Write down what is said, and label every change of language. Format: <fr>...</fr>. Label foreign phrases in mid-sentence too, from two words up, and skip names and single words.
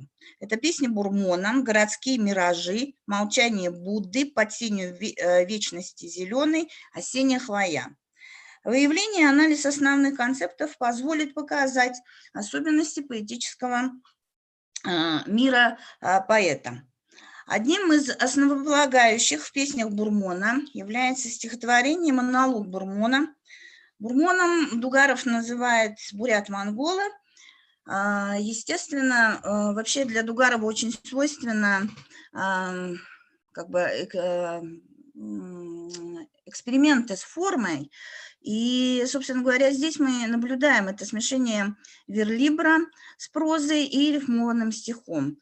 <ru>Это песни Бурмона, городские миражи, молчание Будды, под сенью вечности зеленой, осенняя хвоя. Выявление и анализ основных концептов позволит показать особенности поэтического мира поэта. Одним из основополагающих в песнях Бурмона является стихотворение «Монолог Бурмона». Бурмоном Дугаров называет бурят-монгола. Естественно, вообще для Дугарова очень свойственно эксперименты с формой. И, собственно говоря, здесь мы наблюдаем это смешение верлибра с прозой и рифмованным стихом.</ru>